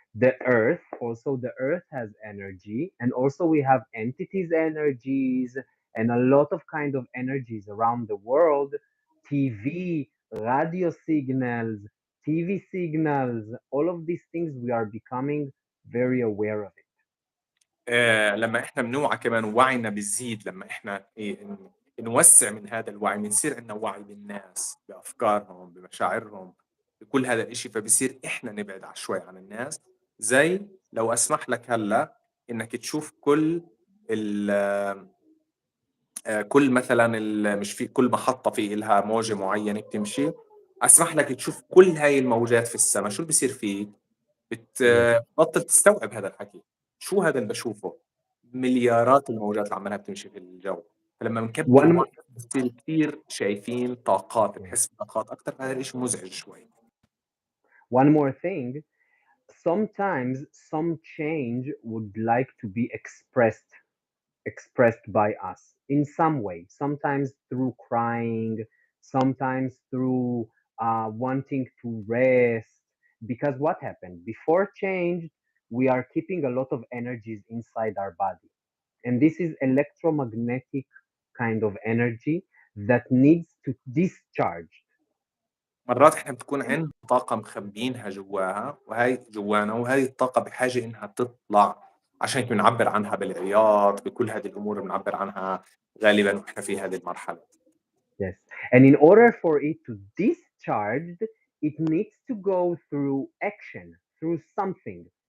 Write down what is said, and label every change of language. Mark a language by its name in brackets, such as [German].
[English] The earth has energy, and also we have entities energies and a lot of kind of energies around the world. TV, radio signals, TV signals, all of these things we are becoming very aware of it. [Arabic] لما احنا بنوعى كمان وعينا بيزيد، لما احنا نوسع من هذا الوعي، بنصير عندنا وعي بالناس بافكارهم بمشاعرهم بكل هذا الاشي، فبصير احنا نبعد شوي عن الناس. زي لو اسمح لك هلا انك تشوف كل كل مثلا مش في كل محطة في إلها موجة معينة بتمشي، اسمح لك تشوف كل هاي الموجات في السماء، شو بصير فيك؟ [English] Yes. [Arabic] بتبطل تستوعب هذا الحكي. شو هذا اللي بشوفه؟ مليارات الموجات اللي عمالها بتمشي في الجو. فلما بنكبر [English] one [Arabic] الموضوع [English] mo- [Arabic] بتصير كتير شايفين طاقات، بنحس بطاقات أكتر، فهذا الإشي مزعج شوي. [English] one more thing. Sometimes some change would like to be expressed by us in some way, sometimes through crying, sometimes through wanting to rest. Because what happened before change, we are keeping a lot of energies inside our body. And this is electromagnetic kind of energy that needs to discharge. [Arabic] مرات إحنا بتكون عندنا طاقة مخبيينها جواها، وهي جوانا، وهي الطاقة بحاجة إنها تطلع، عشان هيك بنعبر عنها بالعياط، بكل هذه الأمور بنعبر عنها غالبا وإحنا في هذه المرحلة. [English] Yes. And in order for it to discharge, it needs to go through action, through something.